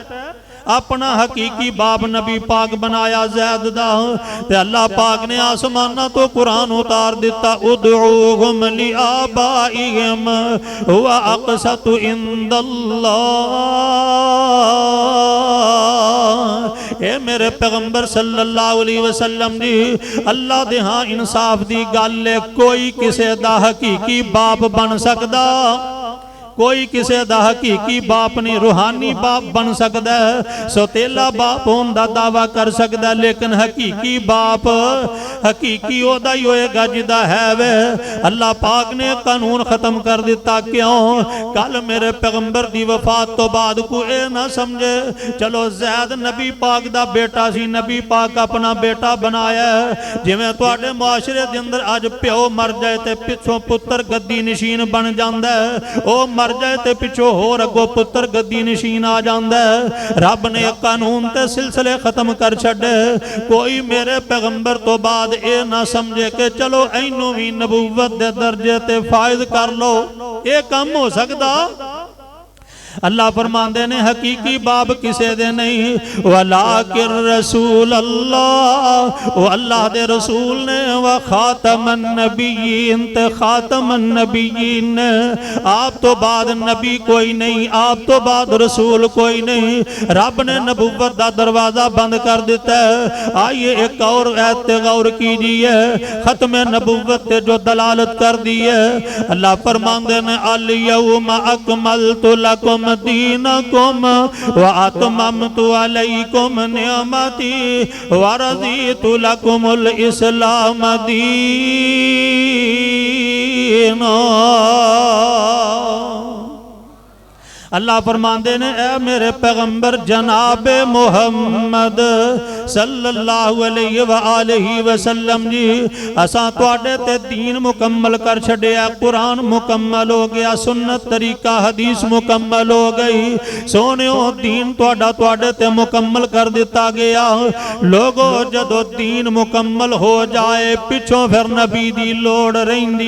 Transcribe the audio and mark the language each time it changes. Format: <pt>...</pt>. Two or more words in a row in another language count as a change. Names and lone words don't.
<pa>اپنا حقیقی باپ نبی پاک بنایا زید دا. تے اللہ پاک نے آسماناں توں قرآن اتار دتا</pa> <ar>ادعوهم لآبائهم هو أقسط عند الله.</ar> <pa>اے میرے پیغمبر</pa> <ar>صلى الله عليه وسلم</ar> <pa>جی اللہ دے ہاں انصاف دی گل ہے، کوئی کسے دا حقیقی باپ بن سکدا، کوئی کسی دا حقیقی باپ نہیں.</pa> <ur>روحانی باپ بن سکتا ہے، سوتیلا باپ ہونے کا دعویٰ کر سکتا ہے، لیکن حقیقی باپ حقیقی اودا ہی ہوئے گا جدا ہے وے.</ur> <pa>اللہ پاک نے قانون ختم کر دتا. کیوں؟ کل میرے پیغمبر کی وفات توں بعد کو یہ نہ سمجھے چلو زید نبی پاک دا بیٹا سی، نبی پاک اپنا بیٹا بنایا. جویں تہاڈے معاشرے دے اندر اج پیو مر جائے تو پچھوں پتر گدی نشین بن جاتا ہے، او مر جائے تو پچھوں ہور اگوں پتر گدی نشین آ جاتا ہے. رب نے قانون تے سلسلے ختم کر چھڈے. کوئی میرے پیغمبر توں بعد یہ نہ سمجھے کہ چلو انہوں بھی نبوت دے درجے تے فائد کر لو، یہ کم ہو سکتا. اللہ فرماندے نے حقیقی باپ کسے دے نہیں,</pa> <ar>ولكن رسول الله,</ar> <pa>وہ اللہ دے رسول نے,</pa> <ar>و خاتم النبيين</ar> <pa>تے</pa> <ar>خاتم النبيين</ar> <pa>نے. آپ توں بعد نبی کوئی نہیں، آپ توں بعد رسول کوئی نہیں. رب نے نبوت دا دروازہ بند کر دتا ہے.</pa> <ur>آئیے ایک اور آیت پہ غور کیجیے، ختم نبوت تے جو دلالت کر دی ہے.</ur> <pa>اللہ فرماندے نے</pa> <ar>اليوم أكملت لكم دينكم وأتممت عليكم نعمتي ورضيت لكم الإسلام دينا.</ar> <pa>اللہ فرماندے نے اے میرے پیغمبر جنابِ محمد</pa> <ar>صلى الله عليه و آله وسلم</ar> <pa>جی اساں تہاڈے تے دین مکمل کر چھڈیا.</pa> <ur>قرآن مکمل ہو گیا، سنت طریقہ حدیث مکمل ہو گئی.</ur> <pa>سونیو دین تہاڈا تہاڈے تے مکمل کر دتا گیا. لوگو جدوں دین مکمل ہو جائے پچھوں پھر نبی دی لوڑ رہندی.</pa>